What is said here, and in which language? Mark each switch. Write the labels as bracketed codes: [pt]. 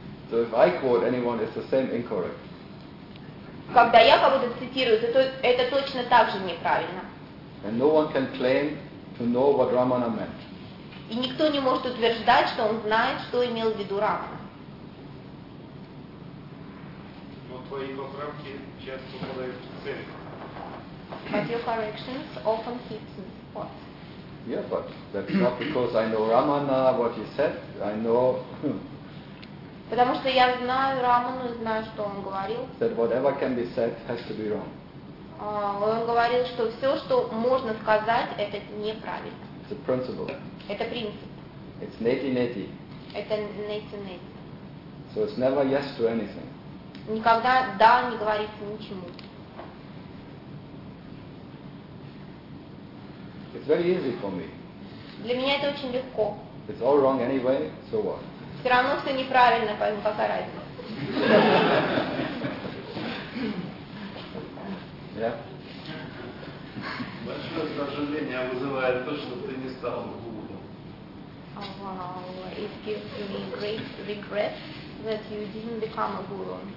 [en] So if I quote anyone, it's the same incorrect. [ru] Когда я кого-то цитирую, это точно так же неправильно. [en] And no one can claim to know what Ramana meant. [ru] И никто не может утверждать, что он знает, что имел в виду Рамана. [en] But your corrections often hit the spot. Yeah, but that's not because I know Ramana, what he said, I know... [ru] Потому что я знаю Раману, знаю, что он говорил. [en] That whatever can be said has to be wrong. [ru] Он говорил, что все, что можно сказать, это неправильно. [en] It's a principle. [ru] Это принцип. [en] It's neti-neti. [ru] Это neti-neti. [en] So it's never yes to anything. [ru] Никогда да не говорится ничему. [en] It's very easy for me. [ru] Для меня это очень легко. [en] It's all wrong anyway, so what? [ru] Все равно все неправильно, поэтому пока разница. Большое раздражение вызывает то, что ты не стал [en] гуру. Oh, wow. It gives me great regret that you didn't become a guru.